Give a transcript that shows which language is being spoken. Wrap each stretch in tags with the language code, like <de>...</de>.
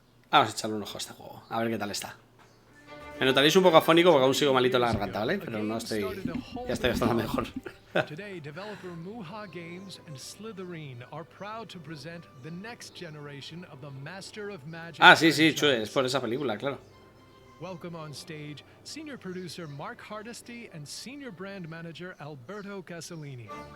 <es>Vamos a echarle un ojo a este juego, a ver qué tal está. Me notaréis un poco afónico porque aún sigo malito en la garganta, ¿vale? Pero no estoy... ya estoy bastante mejor.</es> <en>Today, developer Wargamers and Slitherine are proud to present the next generation of the Master of Magic.</en> <es>Ah, sí, sí, Chue, es por esa película, claro.</es> <en>Welcome on stage, senior producer Mark Hardesty and senior brand manager Alberto Casalini.</en>